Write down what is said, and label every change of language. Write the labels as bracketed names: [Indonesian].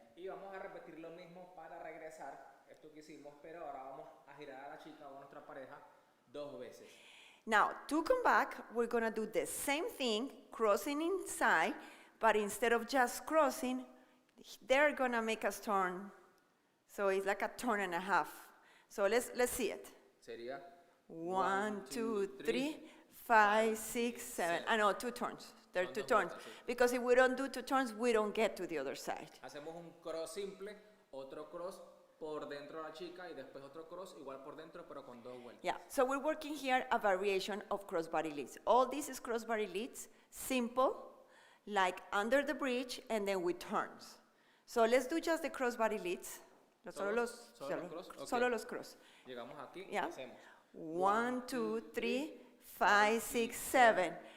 [Spanish] Y vamos a repetir lo mismo para regresar, esto que hicimos, pero ahora vamos a girar a la chica o a nuestra pareja 2 veces. [English] Now, to come back, we're gonna do the same thing, crossing inside, but instead of just crossing, they're gonna make us turn. So it's like a turn and a half. So let's see it. [Spanish] Sería [English] 1, 2, 3, 5, 6, 7. I know, 2 turns. There are [Spanish] Son [English] 2 [Spanish] dos [English] turns. [Spanish] vueltas, sí. [English] Because if we don't do 2 turns, we don't get to the other side. [Spanish] Hacemos un cross simple, otro cross por dentro de la chica y después otro cross igual por dentro pero con 2 vueltas. [English] Yeah, so we're working here a variation of crossbody leads. All this is crossbody leads, simple, like under the bridge, and then with turns. So let's do just the crossbody leads. [Spanish] Solo los cross, okay. Solo los cross. Llegamos aquí y [English] Yeah. [Spanish] hacemos [English] 1, 2, 3, 5, 6, 7.